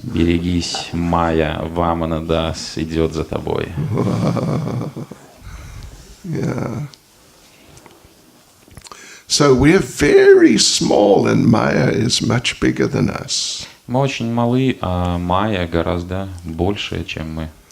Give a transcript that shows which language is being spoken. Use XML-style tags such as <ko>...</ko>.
<ru>Берегись, Майя, Вамана Дас идет за тобой.</ru> <en>Yeah. So we're very small and Maya is much bigger than us.</en> <ru>Мы очень малы, а Майя гораздо больше, чем мы.</ru>